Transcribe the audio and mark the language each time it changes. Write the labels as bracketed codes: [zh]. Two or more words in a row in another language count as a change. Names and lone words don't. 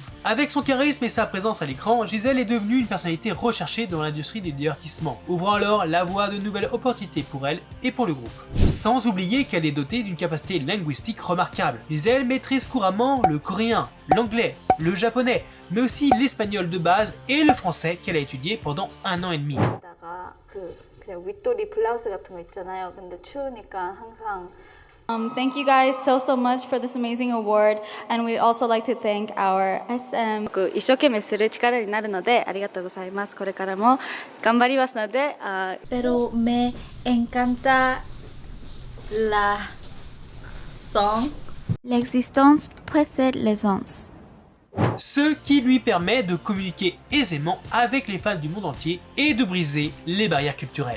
[fr] Avec son charisme et sa présence à l'écran, Giselle est devenue une personnalité recherchée dans l'industrie du divertissement, ouvrant alors la voie à de nouvelles opportunités pour elle et pour le groupe. Sans oublier qu'elle est dotée d'une capacité linguistique remarquable. Giselle maîtrise couramment le coréen, l'anglais, le japonais, mais aussi l'espagnol de base et le français qu'elle a étudié pendant 1 an et demi. [ko] 그냥 윗도리 블라우스 같은 거 있잖아요. 근데 추우니까 항상 [en] Thank you guys so much for this amazing award, and we'd also like to thank our SM. [ja] 一生懸命する力になるのでありがとうございます。これからも頑張りますので。 [es] Pero me encanta la song. [fr] L'existence précède l'essence. Ce qui lui permet de communiquer aisément avec les fans du monde entier et de briser les barrières culturelles.